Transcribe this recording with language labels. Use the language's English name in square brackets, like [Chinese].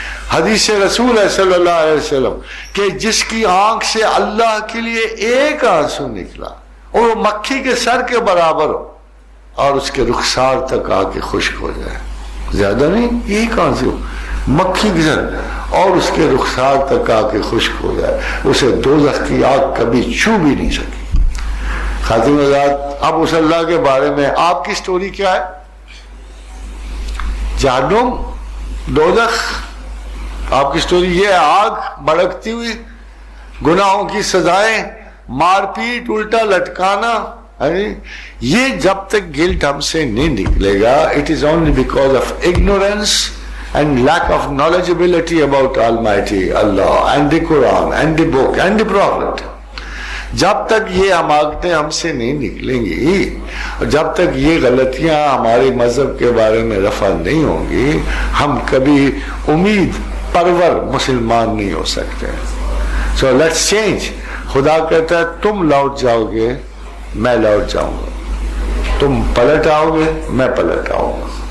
[Urdu] حدیث رسول ہے صلی اللہ علیہ وسلم کہ جس کی آنکھ سے اللہ کے لیے ایک آنسو نکلا اور وہ مکھی کے سر کے برابر ہو اور اس کے رخسار تک آ کے خشک ہو جائے، زیادہ نہیں، ایک آنسو مکھی کی سر اور اس کے رخسار تک آ کے خشک ہو جائے، اسے دوزخ کی آگ کبھی چھو بھی نہیں سکی. خاتم حضرات، اب اس اللہ کے بارے میں آپ کی سٹوری کیا ہے؟ جہنم، دوزخ، آپ کی سٹوری یہ ہے، آگ بھڑکتی ہوئی، گناہوں کی سزائیں، مار پیٹ، الٹا لٹکانا. یہ جب تک گلٹ ہم سے نہیں نکلے گا، [English] It is only because of ignorance and lack of knowledgeability about Almighty Allah and the Quran and the book and the Prophet. [Urdu] جب تک یہ عماقتیں ہم سے نہیں نکلیں گی، جب تک یہ غلطیاں ہمارے مذہب کے بارے میں رفع نہیں ہوں گی، ہم کبھی امید پرور مسلمان نہیں ہو سکتے. [English] So let's change. [Urdu] خدا کہتا ہے تم لوٹ جاؤ گے، میں لوٹ جاؤں گا، تم پلٹ آؤ گے، میں پلٹ آؤں گا.